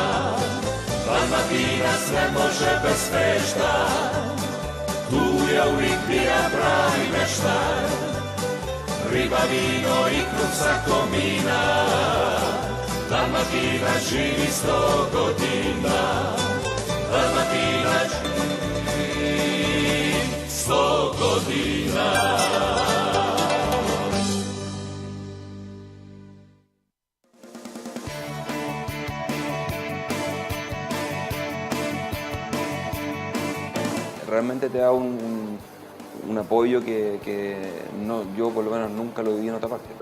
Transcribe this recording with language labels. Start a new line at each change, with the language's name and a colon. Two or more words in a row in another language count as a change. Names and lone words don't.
Croatian: Dalmatinac ne može bez fešta, tu je uvijek bija pravi meštar. Riba, vino i kruh sa komina, Dalmatinac živi 100 godina. Dalmatinac živi 100 godina.
Spanish: Realmente te da un apoyo que no, yo por lo menos nunca lo viví en otra parte.